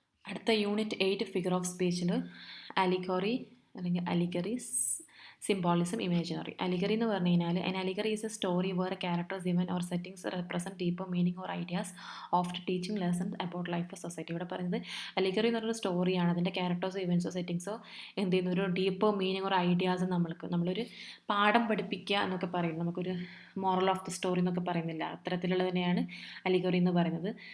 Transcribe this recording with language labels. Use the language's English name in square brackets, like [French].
[Malayalam] അടുത്ത unit 8 figure of സ്പീച്ചിൽ allegory അല്ലെങ്കിൽ അലിഗറീസ്, symbolism, imaginary. Allegory എന്ന് പറഞ്ഞു കഴിഞ്ഞാൽ [English] an allegory is a story where a characters, event or settings represent deeper meaning or ideas often teaching lessons about life or society. [Malayalam] ഇവിടെ പറയുന്നത് allegory എന്ന് പറഞ്ഞൊരു സ്റ്റോറിയാണ്. അതിൻ്റെ ക്യാരക്ടേഴ്സോ ഇവൻറ്റ്സോ സെറ്റിങ്സോ എന്ത് ചെയ്യുന്ന ഒരു ഡീപ്പർ മീനിങ് ഓർ ഐഡിയാസ് നമ്മളൊരു പാഠം പഠിപ്പിക്കുക എന്നൊക്കെ പറയും. നമുക്കൊരു മോറൽ ഓഫ് ദ സ്റ്റോറി എന്നൊക്കെ പറയുന്നില്ല, അത്തരത്തിലുള്ളതിനെയാണ് അലിഗറി എന്ന് പറയുന്നത്.